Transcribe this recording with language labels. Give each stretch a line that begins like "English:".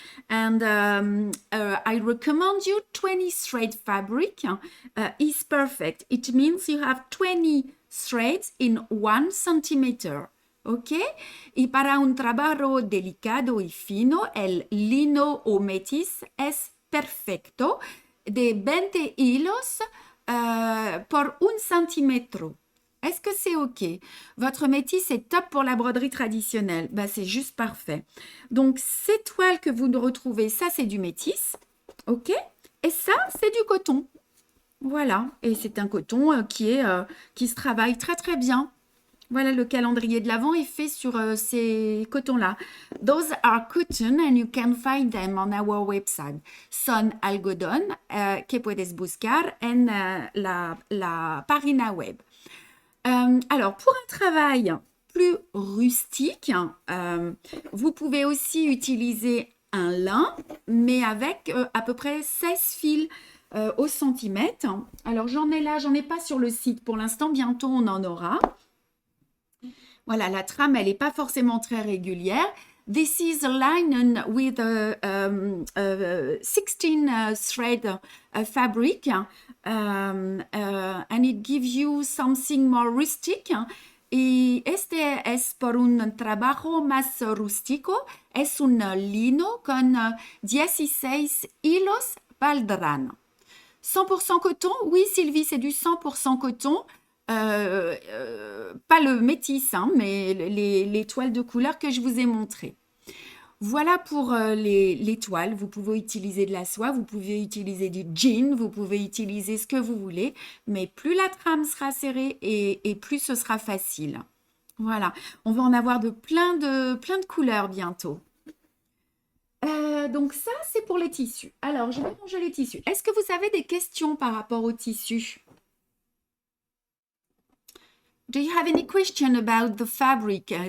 English: And I recommend you 20 thread fabric is perfect. It means you have 20 threads in 1 centimeter.
Spanish: ¿Ok? Y para un trabajo delicado y fino, el lino o métis es perfecto. De 20 hilos por 1 centímetro.
French: Est-ce que c'est OK? Votre métis est top pour la broderie traditionnelle. Ben, c'est juste parfait. Donc, ces toiles que vous retrouvez, ça, c'est du métis. OK? Et ça, c'est du coton. Voilà. Et c'est un coton qui se travaille très, très bien. Voilà, le calendrier de l'Avent est fait sur ces cotons-là.
English: Those are cotton and you can find them on our website.
Spanish: Son algodón que puedes buscar en la página web.
French: Alors, pour un travail plus rustique, vous pouvez aussi utiliser un lin, mais avec à peu près 16 fils au centimètre. Alors, j'en ai pas sur le site pour l'instant, bientôt on en aura. Voilà, la trame, elle n'est pas forcément très régulière.
English: This is a linen with a 16 thread fabric and it gives you something more rustic.
Spanish: Y este es por un trabajo más rústico. Es un lino con 16 hilos Baldran.
French: 100% coton? Oui, Sylvie, c'est du 100% coton. Pas le métis, hein, mais les toiles de couleur que je vous ai montrées. Voilà pour les toiles. Vous pouvez utiliser de la soie, vous pouvez utiliser du jean, vous pouvez utiliser ce que vous voulez, mais plus la trame sera serrée et plus ce sera facile. Voilà, on va en avoir de plein de couleurs bientôt. Donc ça, c'est pour les tissus. Alors, je vais ranger les tissus. Est-ce que vous avez des questions par rapport aux tissus?
English: Do you have any question about the fabric?